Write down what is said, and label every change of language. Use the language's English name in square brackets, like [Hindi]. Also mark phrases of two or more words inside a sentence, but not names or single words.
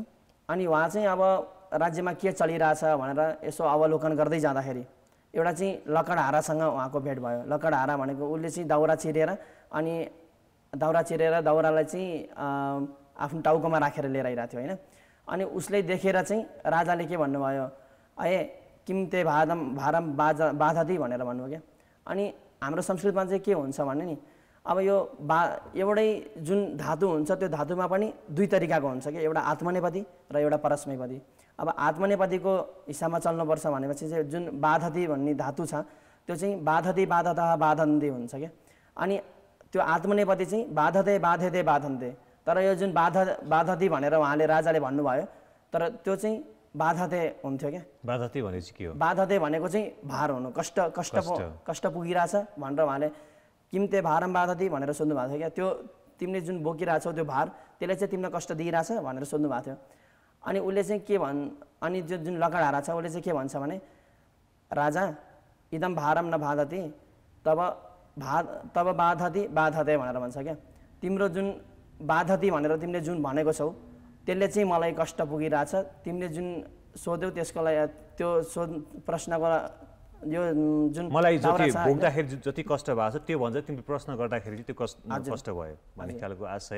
[Nepali] अनि उहाँ चाहिँ अब राज्यमा के चलिरहेछ भनेर यसो अवलोकन गर्दै जाँदाखेरि एउटा चाहिँ लकडहारासँग उहाँको भेट भयो। लकडहारा भनेको उसले चाहिँ दाउरा चिरेर अनि दाउरालाई चाहिँ आफ्नो टाउकोमा राखेर लिएर आइरहेको थियो होइन। अनि उसले देखेर चाहिँ राजाले के भन्नुभयो, [Sanskrit] किम ते भारम बाधति भनेर भन्नुभयो क्या। [Nepali] अनि हाम्रो संस्कृतमा चाहिँ के हुन्छ भने नि अब यो एउटै जुन धातु हुन्छ त्यो धातुमा पनि दुई तरिकाको हुन्छ कि, एउटा आत्मनेपदी र एउटा परस्मैपदी। अब आत्मनेपदीको हिसाबमा चल्नुपर्छ भनेपछि चाहिँ जुन बाधति भन्ने धातु छ त्यो चाहिँ [Sanskrit] बाधति बाधतः बाधन्ते [Nepali] हुन्छ क्या। अनि त्यो आत्मनेपदी चाहिँ [Sanskrit] बाधते बाधेते बाधन्ते। [Nepali] तर यो जुन बाधति भनेर उहाँले राजाले भन्नुभयो तर त्यो चाहिँ बाधते हुन्थ्यो क्या। बाधते भनेपछि के हो? बाधते भनेको चाहिँ भार हुनु, कष्ट पुगिरहेछ भनेर उहाँले [Sanskrit] किम ते भारम बाधति [Nepali] भनेर सोध्नु भएको थियो क्या। त्यो तिमीले जुन बोकिरहेछौ त्यो भार त्यसले चाहिँ तिमीलाई कष्ट दिइरहेछ भनेर सोध्नु भएको थियो। अनि उसले चाहिँ के अनि त्यो जुन लकडहारा छ उसले चाहिँ के भन्छ भने, [Sanskrit] राजा इदम भारम न बाधति तब बाधति बाधते [Nepali] भनेर भन्छ क्या। तिम्रो जुन बाधति भनेर तिमीले जुन भनेको छौ त्यसले चाहिँ मलाई कष्ट पुगिरहेछ। तिमीले जुन सोध्यौ त्यसको लागि त्यो प्रश्नको यो जुन मलाई जति बोक्दाखेरि जति कष्ट भएको छ त्यो भन्छ, तिमीले प्रश्न गर्दाखेरि त्यो कष्ट भयो भन्ने खालको आशय।